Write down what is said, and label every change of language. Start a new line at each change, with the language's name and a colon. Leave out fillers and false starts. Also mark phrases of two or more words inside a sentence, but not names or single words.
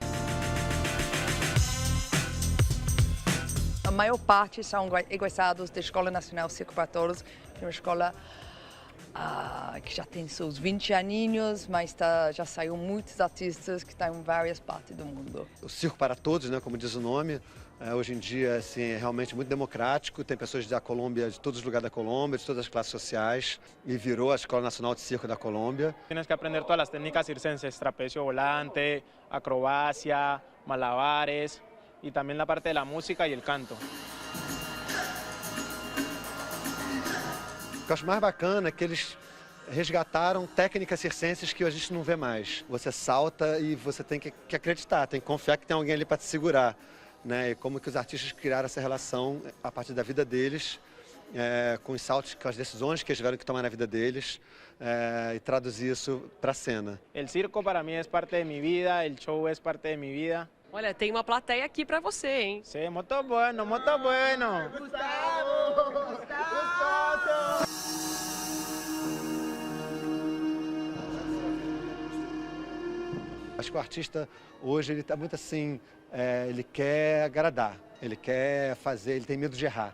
Portuguese: A maior parte são egressados da Escola Nacional Circo para Todos, que é uma escola que já tem seus 20 aninhos, mas já saiu muitos artistas que estão em várias partes do mundo. O circo para todos, né, como diz o nome, hoje em dia assim, é realmente muito democrático, tem pessoas da Colômbia, de todos os lugares da Colômbia, de todas as classes sociais, e virou a Escola Nacional de Circo da Colômbia.
Spanish: Tienes que aprender todas
Portuguese: as técnicas circenses,
Spanish: trapecio volante, acrobacia, malabares y también la parte de la música y el canto.
Portuguese: O que eu acho mais bacana é que eles resgataram técnicas circenses que a gente não vê mais. Você salta e você tem que acreditar, tem que confiar que tem alguém ali para te segurar, né? E como que os artistas criaram essa relação a partir da vida deles, com os saltos, com as decisões que eles tiveram que tomar na vida deles, e traduzir isso para a cena.
Spanish: El circo para mí es parte de mi vida, el show es parte de mi vida.
Portuguese: Olha, tem uma plateia aqui para você, hein?
Spanish: Sí, muito bueno, muito bueno.
Portuguese: Acho que o artista hoje ele está muito assim, ele quer agradar, ele quer fazer, ele tem medo de errar.